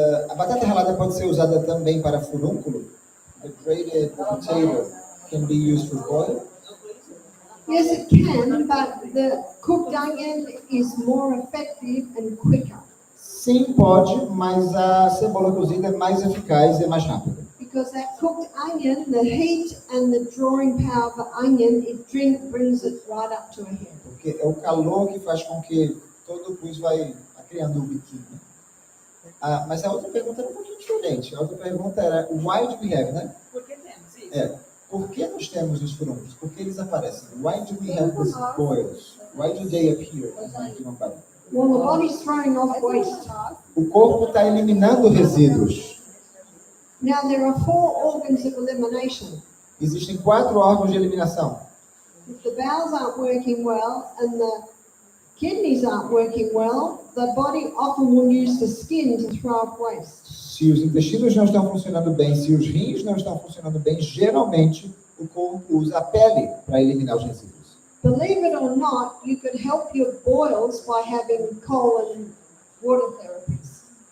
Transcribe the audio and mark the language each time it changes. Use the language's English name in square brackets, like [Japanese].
[Portuguese] A batata ralada pode ser usada também para furúnculo? [English] The grated potato can be used for boil? Yes, it can, but the cooked onion is more effective and quicker. [Portuguese] Sim, pode, mas a cebola cozida é mais eficaz e é mais rápida. [English] Because that cooked onion, the heat and the drawing power of the onion, brings it right up to a head. [Portuguese] Porque é o calor que faz com que todo o pus vai criando um biquinho. Mas a outra pergunta era um pouquinho diferente. A outra pergunta era, [English] why do we have, [Portuguese] né? Por que temos isso? Por que nós temos os furúnculos? Por que eles aparecem? [English] Why do we have these boils? Why do they appear in the human body? Well, the body's throwing off waste. [Portuguese] O corpo está eliminando resíduos. [English] Now, there are 4 organs of elimination. [Portuguese] Existem 4 órgãos de eliminação. [English] If the bowels aren't working well and the kidneys aren't working well, the body often will use the skin to throw off waste. [Portuguese] Se os intestinos não estão funcionando bem, se os rins não estão funcionando bem, geralmente o corpo usa a pele para eliminar os resíduos. [English] Believe it or not, you could help your boils by having colon water therapies.